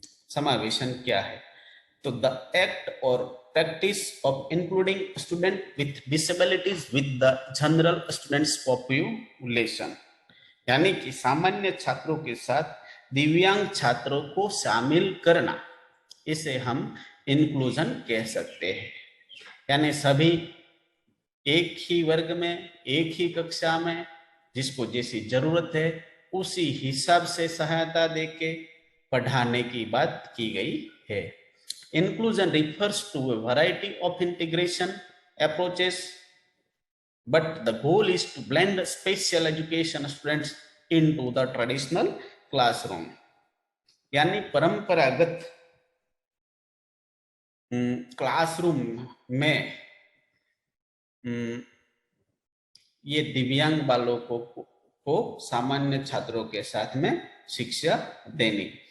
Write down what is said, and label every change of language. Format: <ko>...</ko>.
<hi>समावेशन क्या है? तो</hi> <en>the act और practice of including student with disabilities with the general students population,</en> <hi>यानी कि सामान्य छात्रों के साथ दिव्यांग छात्रों को शामिल करना, इसे हम इंक्लूजन कह सकते हैं। यानी सभी एक ही वर्ग में, एक ही कक्षा में, जिसको जैसी जरूरत है उसी हिसाब से सहायता देके पढ़ाने की बात की गई है।</hi> <en>Inclusion refers to a variety of integration approaches, but the goal is to blend special education students into the traditional classroom।</en> <hi>यानी परंपरागत क्लासरूम में ये दिव्यांग बालकों को सामान्य छात्रों के साथ में शिक्षा देनी,</hi>